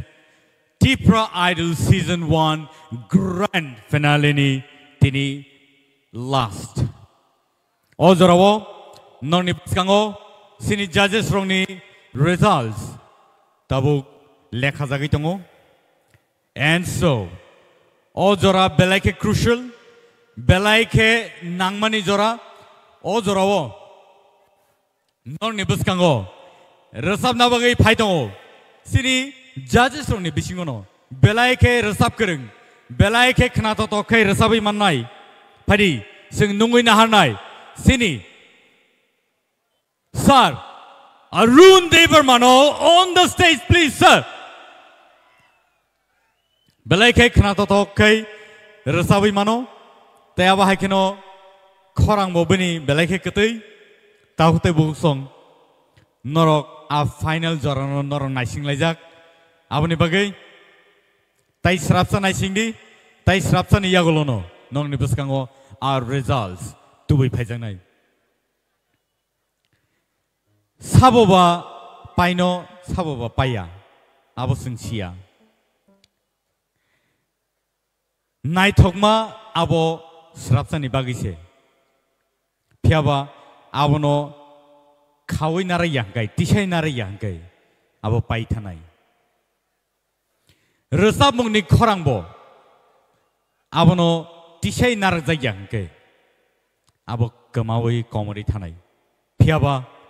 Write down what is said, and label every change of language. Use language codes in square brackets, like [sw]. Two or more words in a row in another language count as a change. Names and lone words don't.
[trp] TIPRA Idol Season 1 Grand Finale ni tini last ojorawo noni paskango sini judges rongni results tabuk lekha jagi tongo [en] and so [trp] o jora belaike crucial belaike nangmani jora o jorawo noni buskango resap nabagai phaitongo sini judges rongni bisingono belaike resap kereng belaike khnato to kai resabai mannai phadi sing nungui na harnai sini sir Arun Devarmano [en] on the stage, please, sir. [trp] Belaike khnato to kai resabi mano tayaba haikino khorang mobini belaike ketei tahute busong norok a final jorano norok naising laijak aboni bagai tai srapsa naising di tai srapsa ni yagolono nong ni buskango [en] our results [trp] tubai phaijangnai Saboba paino saboba paya abo singsia naithokma abo srapsani bagise phiaba abono khawai narai yangkai tisai narai yangkai abo pai thanai resap mungni khorangbo abono tisai narak yangkai abo kamawai komori thanai phiaba